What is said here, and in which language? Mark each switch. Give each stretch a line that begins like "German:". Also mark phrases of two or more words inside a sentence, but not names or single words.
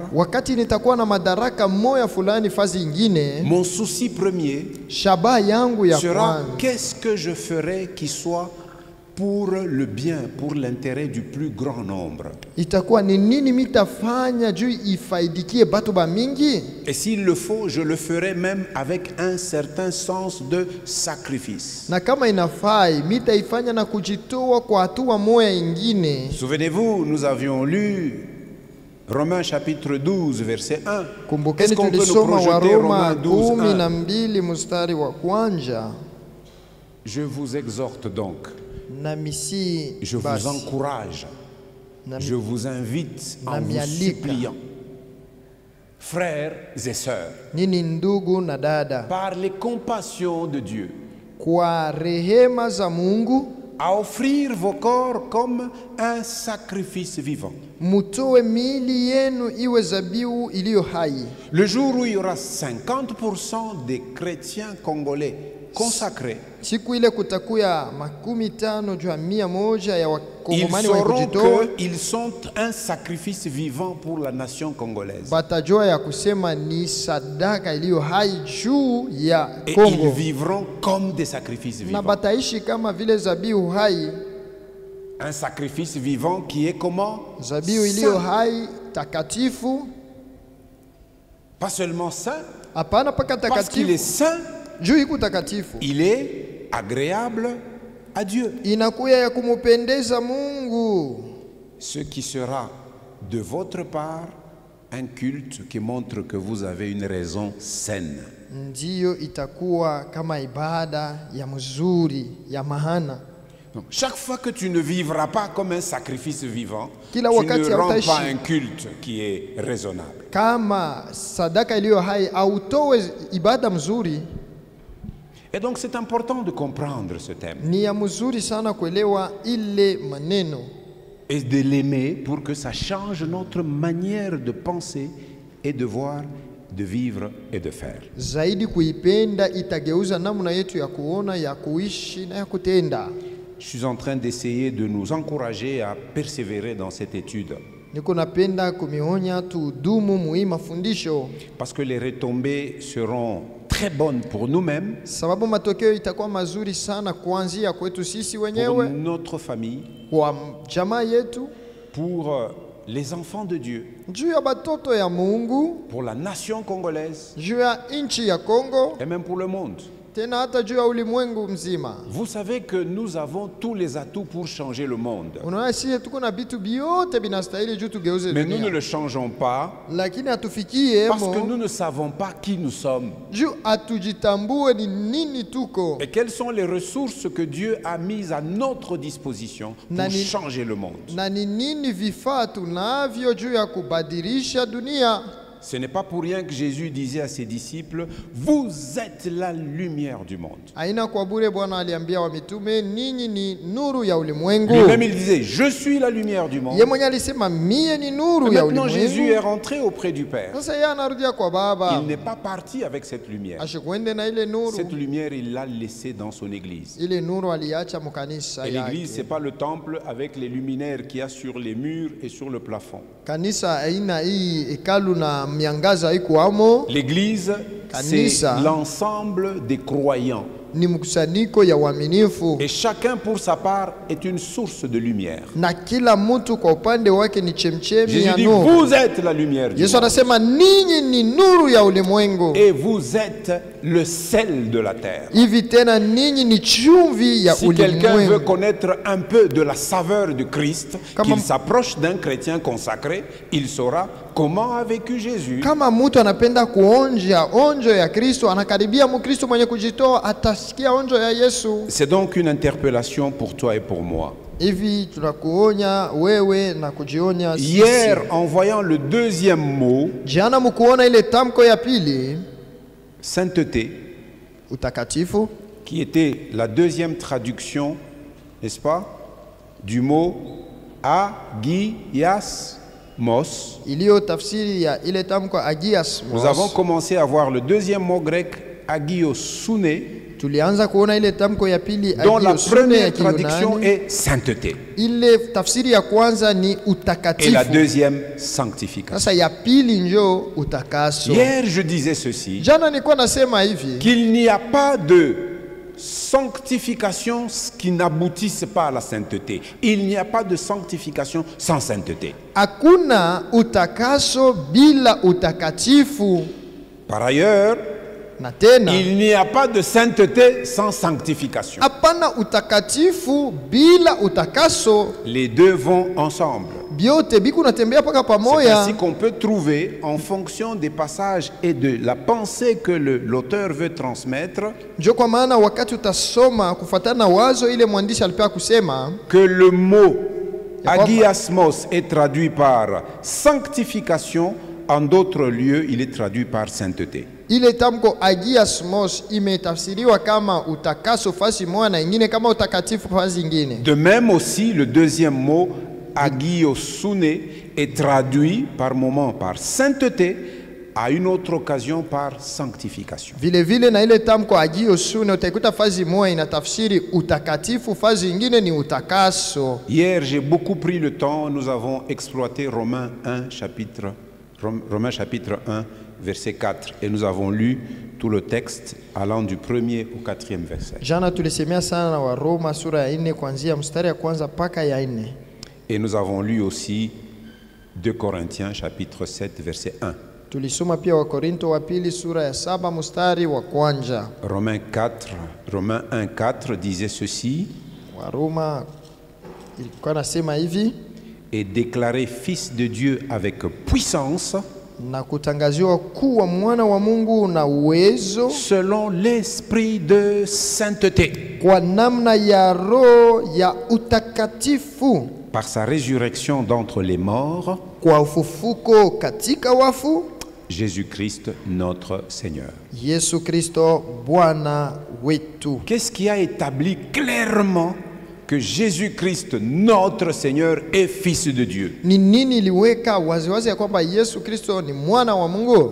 Swahili: Wakati nitakuwa na madaraka moya fulani fazi ingine,
French: mon souci premier
Swahili: shabaha yangu ya sera kwanza
French: qu'est-ce que je ferai qui soit pour le bien, pour l'intérêt du plus grand nombre.
Swahili: itakuwa ni nini mitafanya juu ifaidikie batu ba mingi,
French: Et s'il le faut, je le ferai même avec un certain sens de sacrifice.
Swahili: na kama inafai mitaifanya na kujitoa kwa hatua moya ingine.
French: Souvenez-vous, nous avions lu Romains chapitre 12, verset 1. Est-ce
Swahili: Kumbukeni
French: qu'on peut nous
Swahili: tulisoma
French: projeter
Swahili: Waroma
French: Romains 12, 1?
Swahili: 12 mstari wa kwanza.
French: Je vous exhorte donc,
Swahili: Na misi
French: je vous
Swahili: basi,
French: encourage,
Swahili: na
French: je vous invite en vous
Swahili: Namialika.
French: suppliant, frères et sœurs,
Swahili: nini ndugu na dada,
French: par les compassions de Dieu,
Swahili: kwa rehema za Mungu
French: à offrir vos corps comme un sacrifice vivant.
Swahili: mutoe miili yenu iwe zabihu iliyo hai.
French: Le jour où il y aura 50% des chrétiens congolais consacrés,
Swahili: Siku ile kutakuya 50 juu ya 100 ya
French: ils
Swahili: wakongomani wa
French: sauront
Swahili: kujitoa,
French: qu'ils sont un sacrifice vivant pour la nation congolaise.
Swahili: batajua ya kusema ni sadaka iliyo hai juu ya
French: Et ils
Swahili: Kongo,
French: vivront comme des sacrifices
Swahili: na
French: vivants.
Swahili: bataishi kama vile zabihu hai,
French: Un sacrifice vivant qui est comment?
Swahili: zabihu iliyo
French: Saint.
Swahili: hai takatifu.
French: Pas seulement saint,
Swahili: Hapana paka
French: parce qu'il est
Swahili: takatifu
French: saint,
Swahili: juu iko takatifu,
French: il est agréable à Dieu.
Swahili: inakuya ya kumupendeza Mungu.
French: Ce qui sera de votre part un culte qui montre que vous avez une raison saine.
Swahili: Ndiyo itakuwa kama ibada ya mzuri ya mahana.
French: Donc, chaque fois que tu ne vivras pas comme un sacrifice vivant,
Swahili: Kila
French: tu
Swahili: wakati
French: ne rends
Swahili: hautaishi
French: pas un culte qui est raisonnable.
Swahili: Kama sadaka iliyo hai autowe ibada mzuri,
French: Et donc c'est important de comprendre ce thème
Swahili: ni ya mzuri sana kuelewa ile maneno
French: et de l'aimer pour que ça change notre manière de penser et de voir, de vivre et de faire.
Swahili: zaidi. Kuipenda itageuza namna yetu ya kuona, ya kuishi na ya kutenda.
French: Je suis en train d'essayer de nous encourager à persévérer dans cette étude
Swahili: Niko napenda kumionya tudumu muhii mafundisho,
French: parce que les retombées seront très bonnes pour nous-mêmes,
Swahili: sababu matokeo itakuwa mazuri sana kuanzia kwetu sisi
French: pour
Swahili: wenyewe,
French: notre famille,
Swahili: kwa jamaa yetu,
French: pour les enfants de Dieu,
Swahili: juu ya batoto ya Mungu,
French: pour la nation congolaise
Swahili: juu ya nchi ya Kongo,
French: et même pour le monde.
Swahili: tena hata juu ya ulimwengu mzima.
French: Vous savez que nous avons tous les atouts pour changer le monde.
Swahili: Unaona sisi tuko na vitu vyote vinastahili juu tugeuze
French: Mais nous ne
Swahili: dunia,
French: le changeons pas
Swahili: lakini hatufikie
French: parce que emo nous ne savons pas qui nous sommes
Swahili: juu hatujitambue ni nini tuko
French: et quelles sont les ressources que Dieu a mises à notre disposition pour
Swahili: Nani-
French: changer le monde.
Swahili: na ni nini vifaa tunavyo juu ya kubadilisha dunia.
French: Ce n'est pas pour rien que Jésus disait à ses disciples, vous êtes la lumière du monde.
Swahili: Haina kwa bure Bwana aliambia wa mitume, ninyi ni nuru ya ulimwengu.
French: Lui-même il disait, je suis la lumière du monde.
Swahili: Yeye mwenyewe alisema mie ni nuru ya
French: Maintenant Jésus est
Swahili: ulimwengu.
French: rentré auprès du Père.
Swahili: Sasa yeye anarudia kwa Baba.
French: Il n'est pas parti avec cette lumière.
Swahili: Ashikwende na ile nuru.
French: Cette lumière, il l'a laissée dans son église.
Swahili: Ile nuru aliacha mkanisa
French: Et l'église, ce n'est
Swahili: yake.
French: pas le temple avec les luminaires qu'il y a sur les murs et sur le plafond.
Swahili: Kanisa aina hii hekalu na miangaza iko amo.
French: L'église, c'est
Swahili: Kanisa.
French: l'ensemble des croyants.
Swahili: Ni mkusanyiko ya uaminifu.
French: Et chacun pour sa part est une source de lumière.
Swahili: Na kila mtu kwa upande wake ni chemchemi
French: Jésus
Swahili: ya
French: dit,
Swahili: nuru.
French: vous êtes la lumière du
Swahili: Yesu
French: monde.
Swahili: anasema ninyi ni nuru ya ulimwengu.
French: Et vous êtes le sel de la terre.
Swahili: Hivi tena ninyi ni chumvi ya
French: Si quelqu'un veut
Swahili: ulimwengu.
French: connaître un peu de la saveur de Christ, Comment- qu'il s'approche d'un chrétien consacré, il saura comment a vécu Jésus.
Swahili: Kama mtu anapenda kuonja onjo ya Kristo, anakaribia Mkristo mwenye kujitoa, atasikia onjo ya Yesu.
French: C'est donc une interpellation pour toi et pour moi.
Swahili: Hivi tunakuonya wewe na kujionya sisi.
French: Hier, en voyant le deuxième mot,
Swahili: Jana mkuona ile tamko ya pili,
French: sainteté,
Swahili: utakatifu,
French: qui était la deuxième traduction, n'est-ce pas, du mot agiasmos.
Swahili: iliyo tafsiri ya ile tamko agias.
French: Nous avons commencé à voir le deuxième mot grec, agiosune,
Swahili: Tulianza kuona ile tamko ya pili
French: dont la
Swahili: agiosune ya
French: première traduction
Swahili: Kiyunani.
French: est sainteté
Swahili: Ile tafsiri ya kwanza ni
French: et la
Swahili: utakatifu.
French: deuxième sanctification.
Swahili: Sasa ya pili njo utakaso.
French: Hier, je disais ceci,
Swahili: Jana nilikuwa nasema hivi,
French: qu'il n'y a pas de sanctification qui n'aboutisse pas à la sainteté. Il n'y a pas de sanctification sans sainteté.
Swahili: hakuna utakaso bila utakatifu,
French: Par ailleurs,
Swahili: na tena
French: il n'y a pas de sainteté sans sanctification.
Swahili: hapana utakatifu bila utakaso.
French: Les deux vont ensemble.
Swahili: Byote biku natembea paka
French: C'est
Swahili: pamoja.
French: ainsi qu'on peut trouver, en fonction des passages et de la pensée que l'auteur veut transmettre,
Swahili: Njo kwa maana wakati utasoma kufuatana na wazo ile mwandishi alipea kusema,
French: que le mot Et quoi- agiasmos est traduit par sanctification, en d'autres lieux, il est traduit par sainteté.
Swahili: ile tamko agiasmos imetafsiriwa kama utakaso fasi moja na ingine kama utakatifu fasi ingine.
French: De même aussi, le deuxième mot, agiosune, est traduit par moment par sainteté, à une autre occasion par sanctification.
Swahili: Vile vile na ile tamko agiosune utaikuta fazi moja inatafsiri utakatifu, fazi ingine ni utakaso.
French: Hier, j'ai beaucoup pris le temps, nous avons exploité Romains chapitre 1, verset 4, et nous avons lu tout le texte allant du 1er au 4e verset.
Swahili: Jana tulisemea sana na Waroma sura ya 4 kuanzia mstari ya kwanza mpaka ya 4.
French: Et nous avons lu aussi 2 Corinthiens chapitre 7, verset 1.
Swahili: Tulisoma pia Wakorinto wa pili sura ya 7 mstari wa kwanza.
French: Romains 1,4 disait ceci,
Swahili: Waroma ilikuwa nasema hivi,
French: et déclaré fils de Dieu avec puissance,
Swahili: na kutangaziwa kuwa mwana wa Mungu na uwezo
French: selon l'esprit de sainteté,
Swahili: kwa namna ya roho ya utakatifu,
French: par sa résurrection d'entre les morts,
Swahili: kwa ufufuko katika wafu,
French: Jésus-Christ notre Seigneur.
Swahili: Yesu Kristo Bwana wetu.
French: Qu'est-ce qui a établi clairement que Jésus-Christ notre Seigneur est fils de Dieu?
Swahili: Ni nini iliweka waziwazi ya kwamba Yesu Kristo ni mwana wa Mungu?